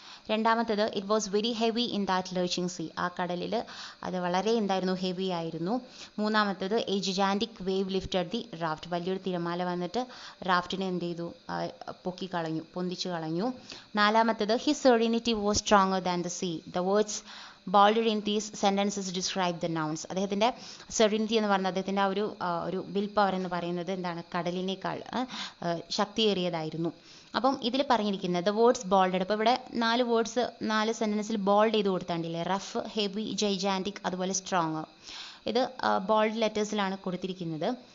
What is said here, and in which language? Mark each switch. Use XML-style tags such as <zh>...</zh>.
<en>രണ്ടാമത്തേത് it was very heavy in that lurching sea.</en> <ml>ആ കടലിൽ അത് വളരെ ഹെവി ആയിരുന്നു. മൂന്നാമത്തേത്</ml> <en>A gigantic wave lifted the raft.</en> <ml>വലിയൊരു തിരമാല വന്നിട്ട് റാഫ്റ്റിനെ എന്ത് ചെയ്തു? പൊന്തിച്ചു കളഞ്ഞു.</ml> <en>നാലാമത്തേത് his serenity was stronger than the sea. The words bolded in these sentences describe the nouns.</en> <ml>അദ്ദേഹത്തിൻ്റെ സെറീനിറ്റി എന്ന് പറയുന്നത് അദ്ദേഹത്തിൻ്റെ ഒരു വിൽ പവർ എന്ന് പറയുന്നത് എന്താണ്? കടലിനേക്കാൾ ശക്തിയേറിയതായിരുന്നു. അപ്പം ഇതിൽ പറഞ്ഞിരിക്കുന്നത്</ml> <en>The words bolded.</en> <ml>അപ്പോൾ ഇവിടെ 4 വേർഡ്സ് 4 സെൻറ്റൻസിൽ ബോൾഡ് ചെയ്ത് കൊടുത്താണ്ടില്ലേ? റഫ്, ഹെവി, ജൈജാൻറ്റിക്, അതുപോലെ സ്ട്രോങ്. ഇത് ബോൾഡ് ലെറ്റേഴ്സിലാണ് കൊടുത്തിരിക്കുന്നത്.</ml>